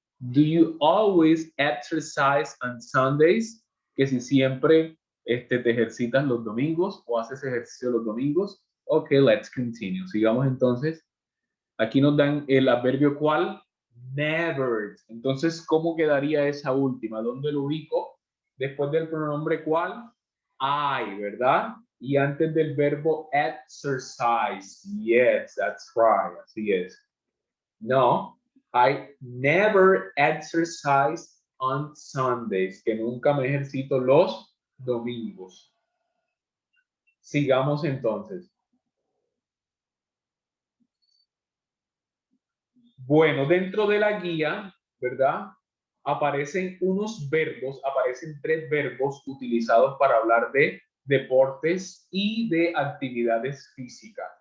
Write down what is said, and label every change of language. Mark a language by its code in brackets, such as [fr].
[en] Do you always exercise on Sundays? [es] Que si siempre te ejercitas los domingos o haces ejercicio los domingos. [en] Ok, let's continue. [es] Sigamos entonces. Aquí nos dan el adverbio ¿cuál? Never. Entonces, ¿cómo quedaría esa última? ¿Dónde lo ubico? Después del pronombre ¿cuál? I, ¿verdad? Y antes del verbo exercise. [en] Yes, that's right. [es] Así es. [en] No, I never exercise on Sundays, [es] que nunca me ejercito los domingos. Sigamos entonces. Bueno, dentro de la guía, ¿verdad? Aparecen unos verbos, aparecen 3 verbos utilizados para hablar de deportes y de actividades físicas.